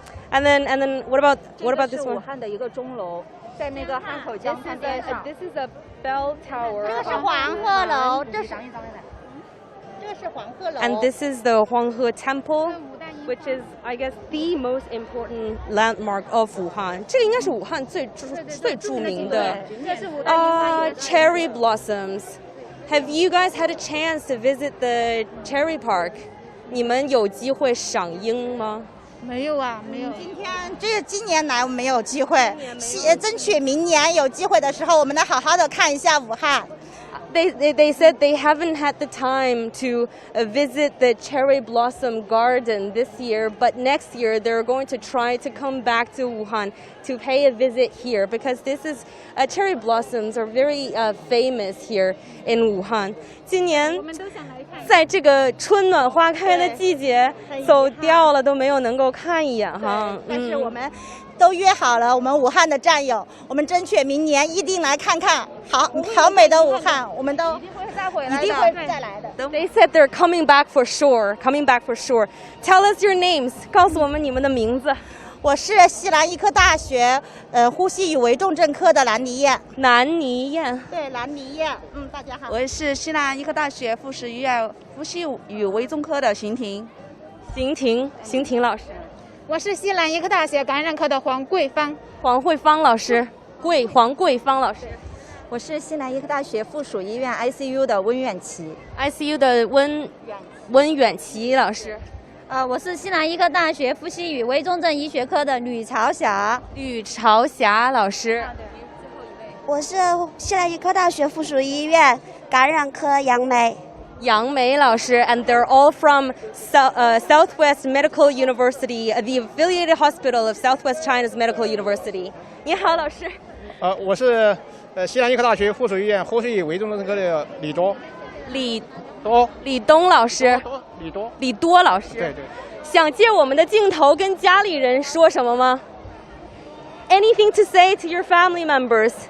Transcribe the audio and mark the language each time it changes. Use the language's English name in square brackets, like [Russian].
[English] And then what about this one? [Chinese] 武汉的一个钟楼，在那个汉口江畔边上。 [English] This is a bell tower. [Chinese] 这个是黄鹤楼，这是黄鹤楼。 [English] And this is the Huanghe Temple, which is, I guess, the most important landmark of Wuhan. [Chinese] 这个应该是武汉最著名的。 [English] Cherry blossoms. Have you guys had a chance to visit the cherry park? [Chinese] 你们有机会赏樱吗？没有啊，没有。今年来我们没有机会，争取明年有机会的时候，我们能好好的看一下武汉。 [English] They said they haven't had the time to visit the cherry blossom garden this year, but next year they're going to try to come back to Wuhan to pay a visit here, because this is cherry blossoms are very famous here in Wuhan. [Chinese] 今年在这个春暖花开的季节走掉了，都没有能够看一眼哈。但是我们都约好了，我们武汉的战友，我们争取明年一定来看看好美的武汉，我们都一定会再来的。 [English] They said they're coming back for sure, coming back for sure. Tell us your names. [Chinese] 告诉我们你们的名字。我是西南医科大学呼吸与危重症科的兰妮燕。兰妮燕。对，兰妮燕。大家好。我是西南医科大学附属医院呼吸与危重科的邢婷。邢婷老师。我是西南医科大学感染科的黄桂芳。黄慧芳老师。黄桂芳老师。我是西南医科大学附属医院 ICU 的温远琪。 ICU 的温远琪老师。我是西南医科大学呼吸与危重症医学科的吕朝霞。吕朝霞老师。我是西南医科大学附属医院感染科杨梅。杨梅老师 [English] ，and they're all from Southwest Medical University, the affiliated hospital of Southwest China's Medical University. [Chinese] 你好，老师。我是西南医科大学附属医院呼吸与危重症科的李东老师。李多老师。对。想借我们的镜头跟家里人说什么吗 ？ [English] Anything to say to your family members?